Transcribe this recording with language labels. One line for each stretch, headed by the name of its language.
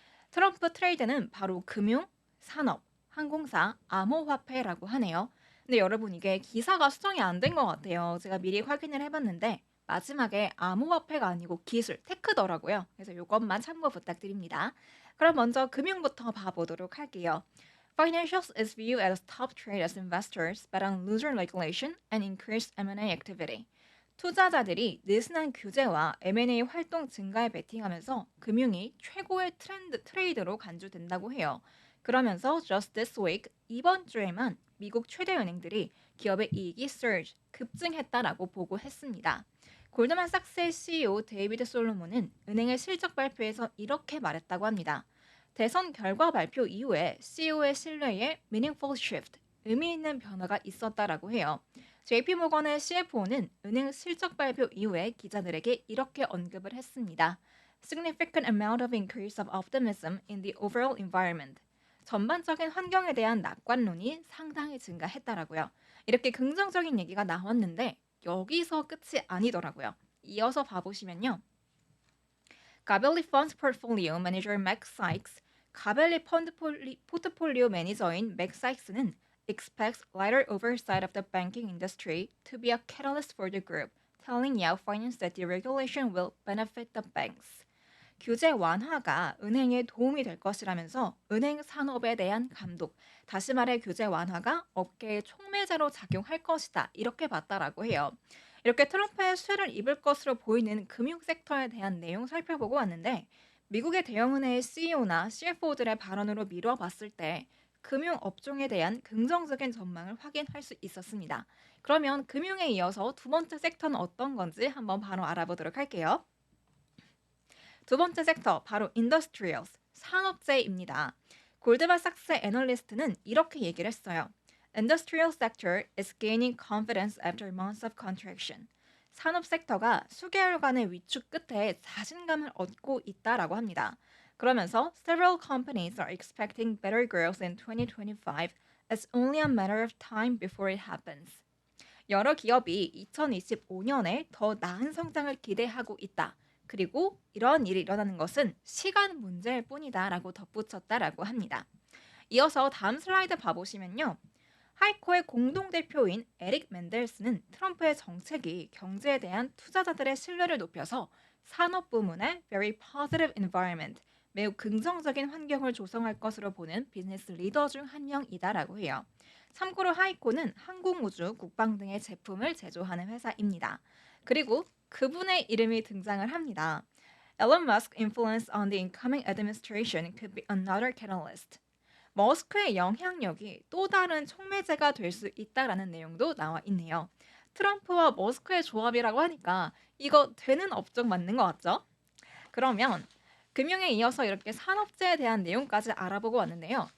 Korean: 트럼프 트레이드는 바로 금융, 산업, 항공사, 암호화폐라고 하네요. 근데 여러분 이게 기사가 수정이 안 된 것 같아요. 제가 미리 확인을 해봤는데 마지막에 암호화폐가 아니고 기술, 테크더라고요. 그래서 이것만 참고 부탁드립니다. 그럼 먼저 금융부터 봐보도록 할게요.
English: Financials is viewed as top trade as investors bet on looser regulation and increased M&A activity.
Korean: 투자자들이 느슨한 규제와 M&A 활동 증가에 베팅하면서 금융이 최고의 트레이드로 간주된다고 해요. 그러면서
English: just this week,
Korean: 이번 주에만 미국 최대 은행들이 기업의 이익이
English: surge,
Korean: 급증했다라고 보고했습니다. 골드만삭스의 CEO 데이비드 솔로몬은 은행의 실적 발표에서 이렇게 말했다고 합니다. 대선 결과 발표 이후에 CEO의 신뢰에
English: meaningful shift,
Korean: 의미 있는 변화가 있었다라고 해요. JP모건의 CFO는 은행 실적 발표 이후에 기자들에게 이렇게 언급을 했습니다.
English: Significant amount of increase of optimism in the overall environment.
Korean: 전반적인 환경에 대한 낙관론이 상당히 증가했다라고요. 이렇게 긍정적인 얘기가 나왔는데 여기서 끝이 아니더라고요. 이어서 봐보시면요. 가벨리 펀드 포트폴리오 매니저 맥 사이크스, 가벨리 펀드 포트폴리오 매니저인 맥 사이크스는
English: expects lighter oversight of the banking industry to be a catalyst for the group, telling Yahoo Finance that the regulation will benefit the banks.
Korean: 규제 완화가 은행에 도움이 될 것이라면서 은행 산업에 대한 감독, 다시 말해 규제 완화가 업계의 촉매제로 작용할 것이다. 이렇게 봤다라고 해요. 이렇게 트럼프의 수혜를 입을 것으로 보이는 금융 섹터에 대한 내용 살펴보고 왔는데 미국의 대형은행의 CEO나 CFO들의 발언으로 미뤄봤을 때 금융 업종에 대한 긍정적인 전망을 확인할 수 있었습니다. 그러면 금융에 이어서 두 번째 섹터는 어떤 건지 한번 바로 알아보도록 할게요. 두 번째 섹터 바로 industrials, 산업재입니다. 골드만삭스의 애널리스트는 이렇게 얘기를 했어요.
English: Industrial sector is gaining confidence after months of contraction.
Korean: 산업 섹터가 수개월간의 위축 끝에 자신감을 얻고 있다라고 합니다. 그러면서
English: several companies are expecting better growth in 2025 as only a matter of time before it happens.
Korean: 여러 기업이 2025년에 더 나은 성장을 기대하고 있다. 그리고 이런 일이 일어나는 것은 시간 문제일 뿐이다라고 덧붙였다라고 합니다. 이어서 다음 슬라이드 봐보시면요. 하이코의 공동대표인 에릭 맨델스는 트럼프의 정책이 경제에 대한 투자자들의 신뢰를 높여서 산업 부문의
English: very positive environment,
Korean: 매우 긍정적인 환경을 조성할 것으로 보는 비즈니스 리더 중 한 명이다라고 해요. 참고로 하이코는 항공우주, 국방 등의 제품을 제조하는 회사입니다. 그리고 그분의 이름이 등장을 합니다.
English: Elon Musk influence on the incoming administration could be another catalyst.
Korean: 머스크의 영향력이 또 다른 촉매제가 될 수 있다라는 내용도 나와 있네요. 트럼프와 머스크의 조합이라고 하니까 이거 되는 업종 맞는 것 같죠? 그러면 금융에 이어서 이렇게 산업재에 대한 내용까지 알아보고 왔는데요.